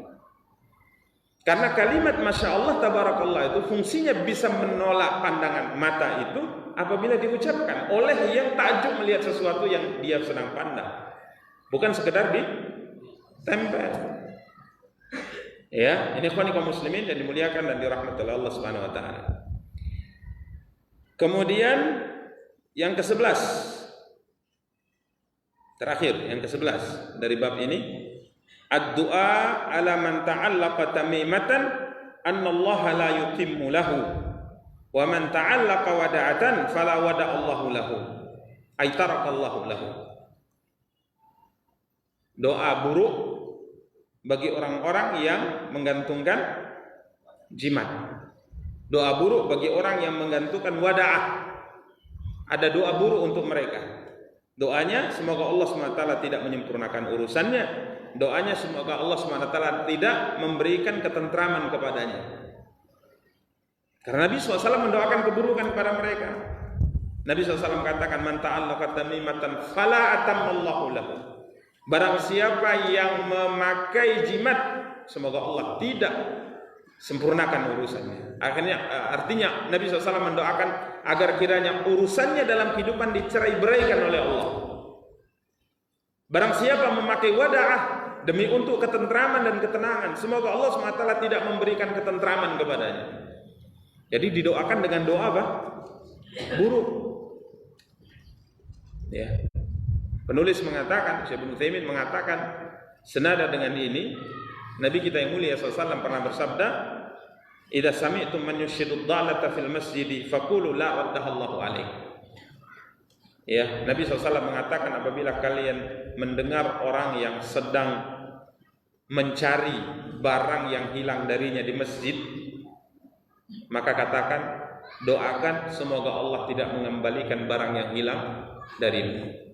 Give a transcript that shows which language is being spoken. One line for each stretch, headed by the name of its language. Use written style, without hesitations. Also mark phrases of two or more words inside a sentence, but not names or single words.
Indonesian: Karena kalimat
Arabic: ما شاء الله تبارك الله
Indonesian: itu fungsinya bisa menolak pandangan mata itu apabila diucapkan oleh yang takjub melihat sesuatu yang dia sedang pandang, bukan sekedar ditempel. Ya, ini ikhwani kaum muslimin dan dimuliakan dan dirahmati oleh
Arabic: الله سبحانه وتعالى.
Indonesian: Kemudian yang ke-11, terakhir yang ke-11 dari bab ini,
Arabic: الدعاء على من تعلق تميمة أن الله لا يتم له ومن تعلق ودعة فلا ودع الله له أي ترك الله له.
Indonesian: Doa buruk bagi orang-orang yang menggantungkan jimat. Doa buruk bagi orang yang menggantungkan wada'ah. Ada doa buruk untuk mereka. Doanya semoga Allah SWT tidak menyempurnakan urusannya. Doanya semoga Allah SWT tidak memberikan ketentraman kepadanya. Karena Nabi SAW mendoakan keburukan kepada mereka. Nabi SAW katakan,
Arabic: من تعلق تميمة فلا أتم الله له.
Indonesian: Barang siapa yang memakai jimat, semoga Allah tidak sempurnakan urusannya. Artinya Nabi SAW mendoakan agar kiranya urusannya dalam kehidupan dicerai-beraikan oleh Allah. Barang siapa memakai wada'ah demi untuk ketentraman dan ketenangan, semoga Allah SWT tidak memberikan ketentraman kepadanya. Jadi didoakan dengan doa apa? Buruk. Ya. Penulis mengatakan, Syekh Ibnu Utsaimin mengatakan, senada dengan ini Nabi kita yang mulia SAW pernah bersabda,
Arabic: إذا سمعتم من ينشد ضالة في المسجد فقولوا لا ردها الله عليه.
Indonesian: Ya, Nabi SAW mengatakan apabila kalian mendengar orang yang sedang mencari barang yang hilang darinya di masjid, maka katakan, doakan semoga Allah tidak mengembalikan barang yang hilang darimu.